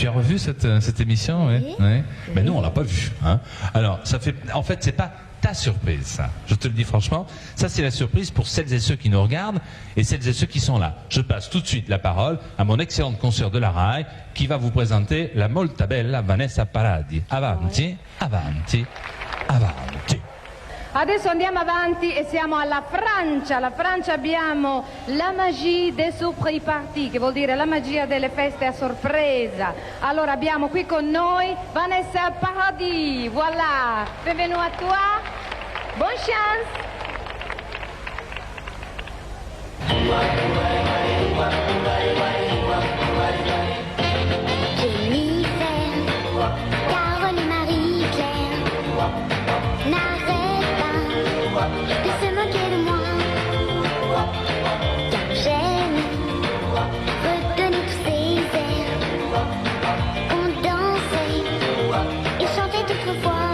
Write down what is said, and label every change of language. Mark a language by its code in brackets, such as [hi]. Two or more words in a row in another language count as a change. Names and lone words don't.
[fr] Tu as revu cette émission? Oui. Oui. Mais nous, on l'a pas vue. Hein. Alors, en fait, c'est pas ta surprise, ça. Je te le dis franchement. Ça, c'est la surprise pour celles et ceux qui nous regardent et celles et ceux qui sont là. Je passe tout de suite la parole à mon excellente consoeur de la RAI qui va vous présenter la [it] molta bella [fr] Vanessa Paradis. [it] Avanti, avanti, avanti. Adesso andiamo avanti e siamo alla Francia. La Francia abbiamo [fr] la magie des surprise party, [it] che vuol dire la magia delle feste a sorpresa. Allora abbiamo qui con noi Vanessa Paradis. [fr] Voilà, bienvenue à toi. Bonne chance. Jennifer, Carole et Marie-Claire n'arrête pas de se moquer de moi, car j'aime redonner tous ces airs qu'on dansait et chantait autrefois.